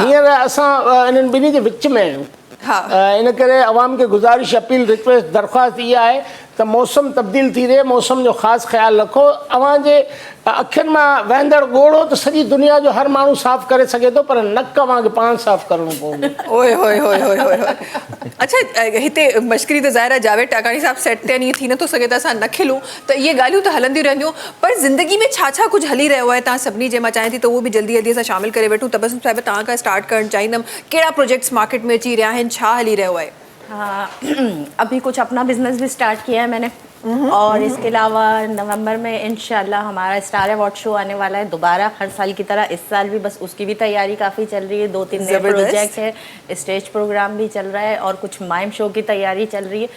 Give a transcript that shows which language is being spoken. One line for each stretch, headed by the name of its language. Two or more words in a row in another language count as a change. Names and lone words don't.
Sindhi: हींअर असां इन्हनि ॿिन्ही जे विच में आहियूं। इन करे अवाम खे गुज़ारिश, अपील,
English: रिक्वेस्ट,
Sindhi: दरख़्वास्त इहा आहे त मौसम तब्दील थी रहे, मौसम जो ख़ासि ख़्यालु रखो। अव्हांजे अखियुनि मां वहंदड़ ॻोढ़ो त सॼी दुनिया जो हर माण्हू साफ़ करे सघे थो, पर नक अव्हांखे पाण साफ़ करिणो पवंदो। ओए होए। अच्छा, हिते मश्करी त ज़ाहिर आहे, जावेद टाकाणी साहब सेट ते ईअं थी नथो सघे त असां न खिलूं, त इहे ॻाल्हियूं त हलंदियूं रहंदियूं, पर ज़िंदगी में छा कुझु हली रहियो आहे तव्हां सभिनी जे? मां चाहियां थी त उहो बि जल्दी सां शामिल करे वठूं। तबस्सुम साहिब, तव्हां खां स्टार्ट करणु चाहींदमि, कहिड़ा प्रोजेक्ट्स मार्केट में अची रहिया आहिनि, छा हली रहियो आहे?
Urdu: ہاں، ابھی کچھ اپنا بزنس بھی اسٹارٹ کیا ہے میں نے، اور اس کے علاوہ نومبر میں ان شاء اللہ ہمارا اسٹار ایوارڈ شو آنے والا ہے دوبارہ، ہر سال کی طرح اس سال بھی بس اس کی بھی تیاری کافی چل رہی ہے. 2-3 نئے پروجیکٹ ہیں,
English: stage program
Urdu: بھی چل رہا ہے اور کچھ
English: mime show
Urdu: کی تیاری چل رہی ہے.